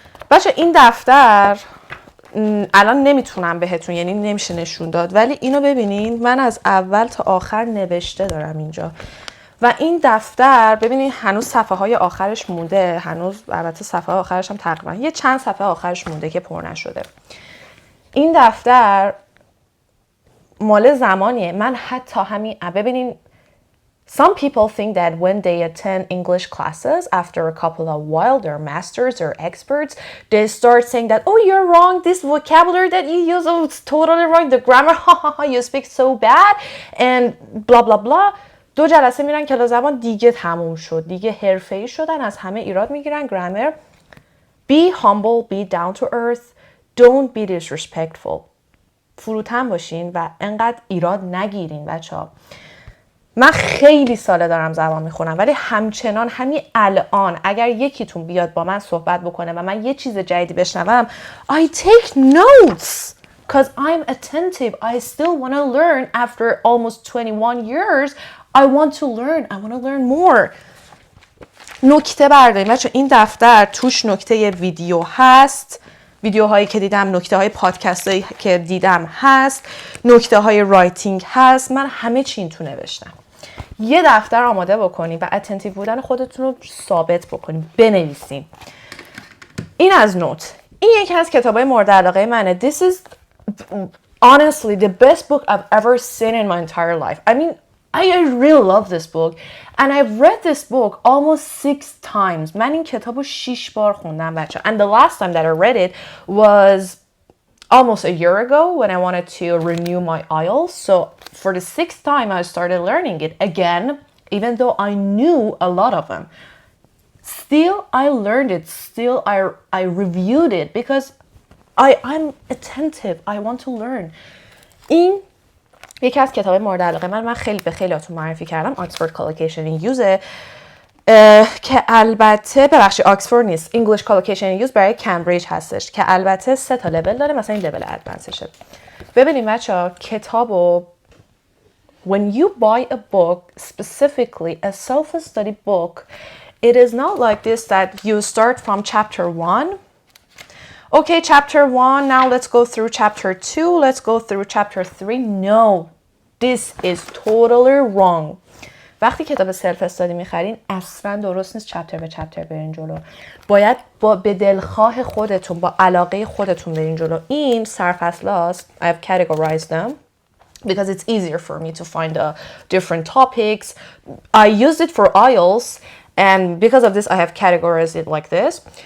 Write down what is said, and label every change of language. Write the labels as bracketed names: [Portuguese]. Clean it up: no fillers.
[Persian] بچه این دفتر الان نمیتونم بهتون، یعنی نمیشه نشون داد، ولی اینو ببینین من از اول تا آخر نوشته دارم اینجا. و این دفتر ببینین هنوز صفحه های آخرش مونده، هنوز البته صفحه آخرش هم تقریبا یه چند صفحه آخرش مونده که پر نشده. این دفتر مال زمانیه. من حتی همین ببینین [English] some people think that when they attend English classes after a couple of while they're masters or experts, they start saying that oh you're wrong, this vocabulary that you use, oh it's totally wrong, the grammar you speak so bad and blah blah blah. [Persian] 2 جلسه میرن کلاس زبان دیگه تموم شد، دیگه حرفه‌ای شدن، از همه ایراد میگیرن. [English] grammar. Be humble, be down to earth, don't be disrespectful. [Persian] فروتن باشین و انقدر ایراد نگیرین بچه‌ها. من خیلی ساله دارم زبان میخونم، ولی همچنان همین الان اگر یکیتون بیاد با من صحبت بکنه و من یه چیز جدیدی بشنوم [English] I take notes because I'm attentive. I still want to learn after almost 21 years. I want to learn more. [Persian] نکته برداریم بچه، این دفتر توش نکته ویدیو هست، ویدیوهایی که دیدم، نکته های پادکست هایی که دیدم هست، نکته های رایتینگ هست، من همه چی این تو نوشتم. یه دفتر آماده بکنیم و اتنتیو بودن خودتون رو ثابت بکنیم، بنویسین. این از نوت. این یکی از کتابای مورد علاقه منه. [English] This is honestly the best book I've ever seen in my entire life. I mean, I really love this book and I've read this book almost 6 times. [Persian] من این کتابو 6 بار خوندم بچه. [English] And the last time that I read it was almost a year ago when I wanted to renew my IELTS. So for the 6th time I started learning it again, even though I knew a lot of them. Still I learned it, still I reviewed it because I'm attentive. I want to learn. [Persian] این یکی از کتاب مورد علاقه من خیلی به خیلیاتون معرفی کردم. Oxford Collocation in Use که البته ببخشید آکسفورد نیست، English Collocation in Use برای کمبریج هستش که البته 3 تا لول داره، مثلا این لول ادوانسشه. ببینیم بچه‌ها کتابو [English] when you buy a book, specifically a self-study book, it is not like this that you start from chapter 1. Okay, chapter 1, now let's go through chapter 2, let's go through chapter 3. No, this is totally wrong. [Persian] وقتی کتاب سلف استادی میخرین اصلا درست نیست چپتر به چپتر برین جلو. باید به دلخواه خودتون، با علاقه خودتون برین جلو. این سرفصلاست. [English] I have categorized them because it's easier for me to find the different topics. I used it for IELTS and because of this I have categorized it like this.